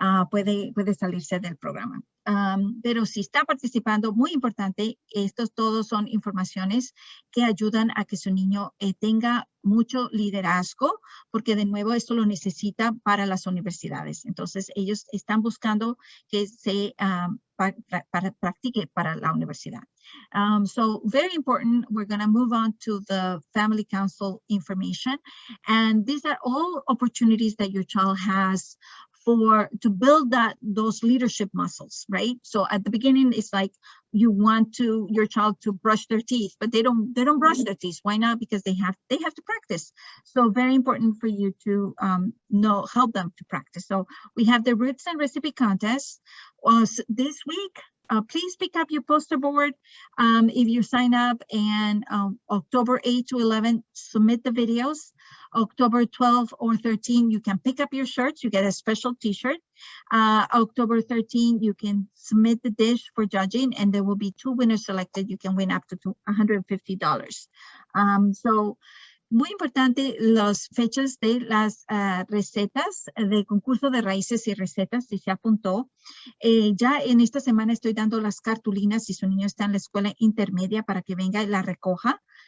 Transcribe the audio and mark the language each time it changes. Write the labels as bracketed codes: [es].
[es] Puede salirse del programa. Pero si está participando, muy importante, estos todos son informaciones que ayudan a que su niño tenga mucho liderazgo, porque de nuevo esto lo necesita para las universidades. Entonces ellos están buscando que se practique para la universidad. [en] So very important, we're going to move on to the Family Council information. And these are all opportunities that your child has to build those leadership muscles, right? So at the beginning, it's like you want your child to brush their teeth, but they don't brush their teeth. Why not? Because they have to practice. So very important for you to help them to practice. So we have the Roots and Recipe Contest this week. Please pick up your poster board if you sign up, and October 8 to 11, submit the videos. October 12 or 13, you can pick up your shirts. You get a special t-shirt. October 13, you can submit the dish for judging, and there will be 2 winners selected. You can win up to $150. [es] So, muy importante, las fechas de las recetas de concurso de raíces y recetas, si se apuntó. Ya en esta semana estoy dando las cartulinas si su niño está en la escuela intermedia para que venga y la recoja.